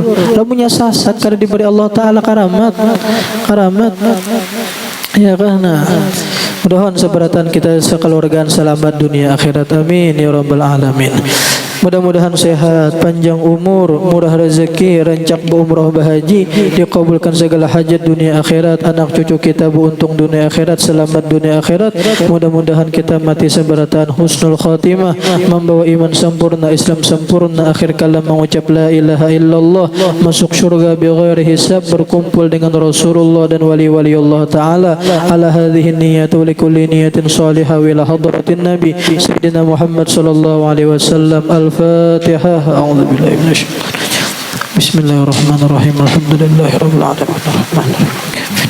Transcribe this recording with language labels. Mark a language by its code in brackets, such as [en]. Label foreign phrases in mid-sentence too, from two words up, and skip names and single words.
[bjn] Lamunya sasat karena diberi Allah Ta'ala karamat. Ya karena mudah-mudahan seberatan kita sekeluargaan selamat dunia akhirat, [ar] آمين يا رب العالمين. [bjn] Mudah-mudahan sehat, panjang umur, murah rezeki, rancak berumrah bahaji, dikabulkan segala hajat dunia akhirat, anak cucu kita beruntung dunia akhirat, selamat dunia akhirat. Mudah-mudahan kita mati seberatan [ar] حسن الخاتمة, [bjn] membawa iman sempurna, Islam sempurna, akhir kalam mengucap [ar] لا إله إلا الله, [bjn] masuk syurga [ar] بغير حساب, [bjn] berkumpul dengan Rasulullah dan wali-wali Allah Ta'ala. [ar] على هذه النية لكل نية صالحة وإلى حضرة النبي سيدنا محمد صلى الله عليه وسلم. Al-Fatihah. أعوذ بالله من الشيطان الرجيم. بسم الله الرحمن الرحيم. الحمد لله رب العالمين. الرحمن الرحيم.